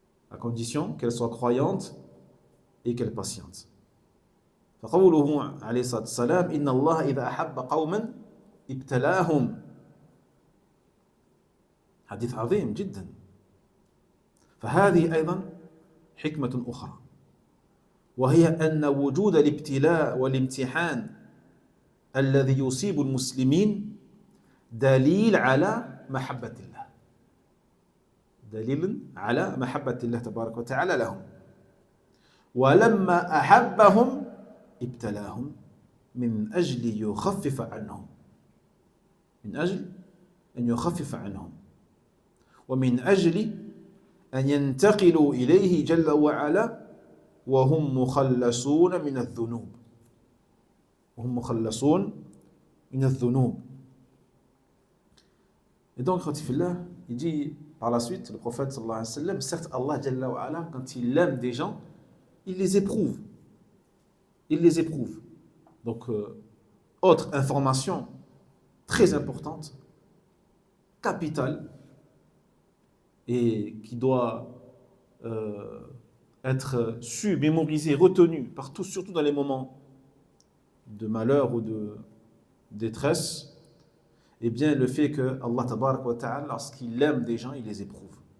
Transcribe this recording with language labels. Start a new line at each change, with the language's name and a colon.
French: À condition qu'elle soit croyante et qu'elle patiente.
Arabic: فقوله عليه الصلاة والسلام إن الله إذا أحب قوما ابتلاهم. حديث عظيم جدا. فهذه أيضا حكمة أخرى، وهي أن وجود الابتلاء والامتحان الذي يصيب المسلمين دليل على محبة الله، دليل على محبة الله تبارك وتعالى لهم. ولما أحبهم ابتلاهم من أجل يخفف عنهم، من أجل أن يخفف عنهم، ومن أجل أن ينتقلوا إليه جل وعلا وهم مخلصون من الذنوب، وهم مخلصون من الذنوب.
French: Et donc, Khatifillah, il dit par la suite, le prophète sallallahu alayhi wa sallam, certes, Allah Jalla wa ala, quand il aime des gens, il les éprouve. Il les éprouve. Donc, autre information très importante, capitale, et qui doit être su, mémorisé, retenu partout, surtout dans les moments de malheur ou de détresse, eh bien le fait que Allah tabarak wa ta'ala, lorsqu'il aime des gens, il les éprouve.